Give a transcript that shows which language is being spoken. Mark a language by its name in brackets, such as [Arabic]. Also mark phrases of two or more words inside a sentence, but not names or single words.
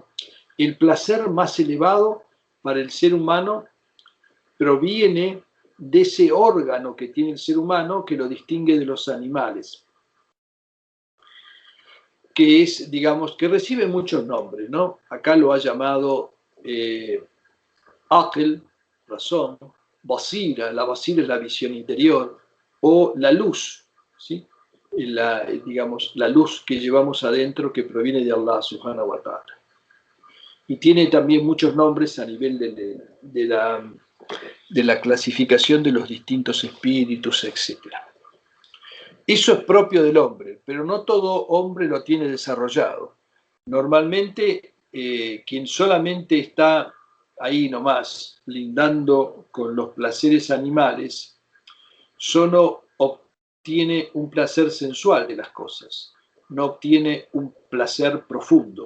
[Spanish] El placer más elevado para el ser humano proviene de ese órgano que tiene el ser humano que lo distingue de los animales, que es, digamos, que recibe muchos nombres, ¿no? Acá lo ha llamado Aql, razón, basira, la basira es la visión interior, o la luz, ¿sí? Digamos, la luz que llevamos adentro que proviene de Allah [Arabic] سبحانه وتعالى. [Spanish] Y tiene también muchos nombres a nivel de la clasificación de los distintos espíritus, etc. Eso es propio del hombre, pero no todo hombre lo tiene desarrollado. Normalmente, quien solamente está ahí nomás, lindando con los placeres animales, solo obtiene un placer sensual de las cosas, no obtiene un placer profundo.